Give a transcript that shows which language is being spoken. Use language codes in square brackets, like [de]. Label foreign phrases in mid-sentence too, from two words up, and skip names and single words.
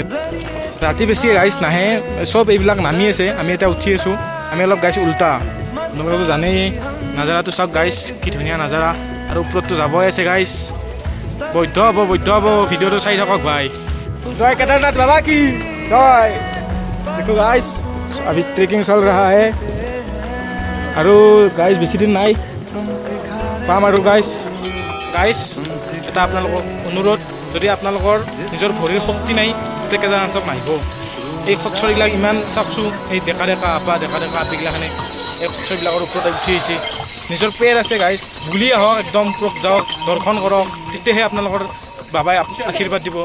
[as] ৰাতি বেছি গাইজ নাহে, চব এইবিলাক নামি আছে, আমি এতিয়া উঠি আছোঁ, আমি অলপ গাইজ উল্টা, তোমালোকেতো জানেই নাজাৰাটো চাওক গাইজ, কি ধুনীয়া নাজাৰা, আৰু ওপৰততো যাবই আছে গাইজ। বৈধ হ'ব ভিডিঅ'টো চাই থাকক ভাই। [hi] जय केदारनाथ बाबा की जय। [as] দেখো গাইজ [hi] अभी ट्रेकिंग चल रहा है [as] আৰু গাইজ বেছি দিন নাই পাম আৰু গাইজ এটা আপোনালোকক অনুৰোধ, যদি আপোনালোকৰ নিজৰ ভৰিৰ শক্তি নাই তেতিয়া কেদাৰনাথক নাহিব। এই খচ্চৰবিলাক ইমান চাওকচোন, এই ডেকা আপীগিলাখানে এই খচ্চৰবিলাকৰ ওপৰত উঠি আহিছে, নিজৰ পেৰ আছে গাইজ, বুলিয়ে আহক, একদম ওপৰত যাওক, দৰ্শন কৰক, তেতিয়াহে আপোনালোকৰ বাবাই আশীৰ্বাদ দিব।